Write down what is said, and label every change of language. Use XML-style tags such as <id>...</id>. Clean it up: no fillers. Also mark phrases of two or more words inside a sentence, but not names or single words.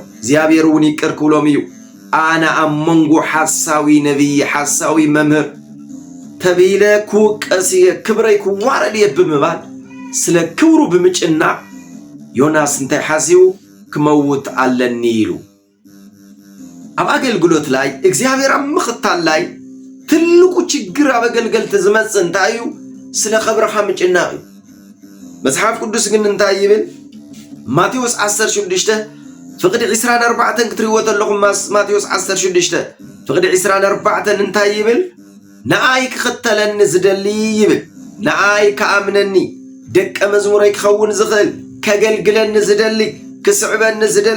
<ti>እግዚአብሔር እውን ይቅር ክብሎም እዩ። ኣነ ኣብ መንጎ ሓሳዊ ነቢይ ሓሳዊ መምህር ተቢለ ክውቀስ እየ ክብረይ ክዋረድ እየ ብምባል ስለ ክብሩ ብምጭናቅ ዮናስ እንታይ ሓሲቡ ክመውት ኣለኒ ኢሉ። ኣብ ኣገልግሎት ላይ እግዚአብሔር ኣብ ምኽታል ላይ</ti> <am>ትልቁ ችግር</am> <ti>ኣብ ኣገልገልቲ ዝመጽእ እንታይ እዩ? ስለ ኸብረኻ ምጭናቅ እዩ። መጽሓፍ ቅዱስ ግን እንታይ ይብል? ማቴዎስ 16 ፍቅዲ 24 ክትሪእዎ ተለኹም ማቴዎስ 16 ፍቅዲ 24 እንታይ ይብል? ንኣይ ክኽተለኒ ዝደሊ ይብል ንኣይ ከኣምነኒ ደቀ መዝሙረይ ክኸውን ዝኽእል ከገልግለኒ ዝደሊ ክስዕበኒ ዝደሊ</ti>